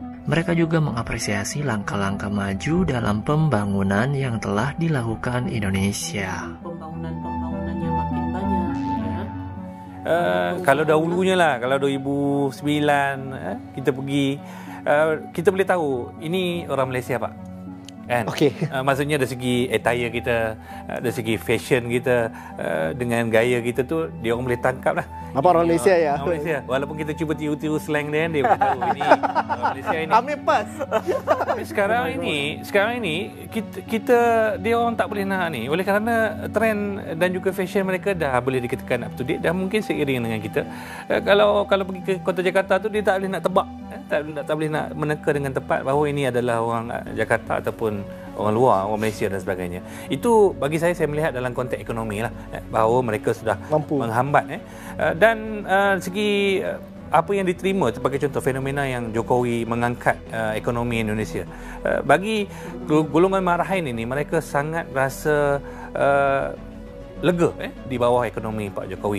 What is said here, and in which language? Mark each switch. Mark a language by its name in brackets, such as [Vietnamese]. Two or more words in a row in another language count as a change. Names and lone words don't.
[Indonesian] Mereka juga mengapresiasi langkah-langkah maju dalam pembangunan yang telah dilakukan Indonesia. [Malay] Pembangunan yang makin banyak ya. Kalau dahulunya lah, kalau 2009 kita pergi, kita boleh tahu ini orang Malaysia Pak. Kan? Okay. Maksudnya dari segi attire kita, dari segi fashion kita, dengan gaya kita tu, dia orang boleh tangkap lah. Apa orang Malaysia ya? Orang Malaysia. Walaupun kita cuba tiru-tiru slang dia boleh tahu ini orang Malaysia ini. Ambil pas. Sekarang ini kita dia orang tak boleh nak ni. Oleh kerana trend dan juga fashion mereka dah boleh dikatakan [English] up to date, [Malay] dah mungkin seiring dengan kita. Kalau pergi ke kota Jakarta tu dia tak boleh nak tebak, tak boleh nak meneka dengan tepat bahawa ini adalah orang Jakarta ataupun orang luar, orang Malaysia dan sebagainya. Itu bagi saya melihat dalam konteks ekonomi lah, bahawa mereka sudah mampu menghambat. Dan segi apa yang diterima sebagai contoh fenomena yang Jokowi mengangkat ekonomi Indonesia. Bagi golongan marahin ini, mereka sangat rasa lega di bawah ekonomi Pak Jokowi.